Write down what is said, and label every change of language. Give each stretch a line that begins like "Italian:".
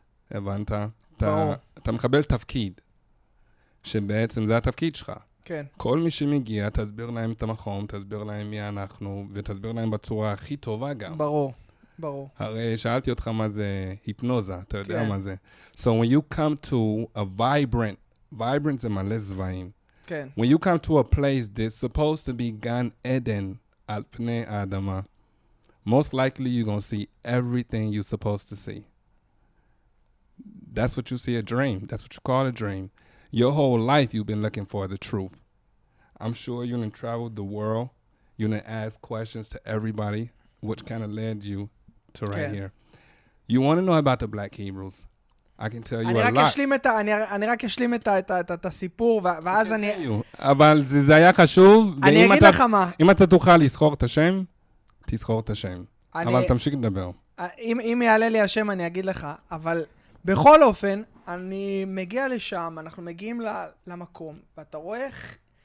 Hebrew: הבנת? ברור. אתה מקבל תפקיד, שבעצם זה התפקיד שלך. כן. כל מי שמגיע, תסביר להם את המקום, תסביר להם מי אנחנו, ותסביר להם בצורה הכי טובה גם. ברור. הרי שאלתי אותך מה זה היפנוזה, אתה יודע כן. מה זה.
English: So when you come to a vibrant
Hebrew: זה מלא זוועים. כן.
English: When you come to a place that's supposed to be
Hebrew: גן עדן על פני האדמה,
English: most likely you're going to see everything you're supposed to see. That's what you see a dream. That's what you call a dream. Your whole life you've been looking for the truth. I'm sure you done traveled the world. You done asked questions to everybody, which kind of led you to right here. You want to know about the Black Hebrews? I can tell you a lot.
Hebrew: אני רק אשלים את הסיפור, ואז אני... אבל זה היה חשוב. אני אגיד לך מה. אם אתה תוכל לזכור את השם, תזכור את השם. אבל תמשיך לדבר. אם יעלה לי השם, אני אגיד לך. אבל בכל אופן, אני מגיע לשם, אנחנו מגיעים למקום, ואתה רואה איך...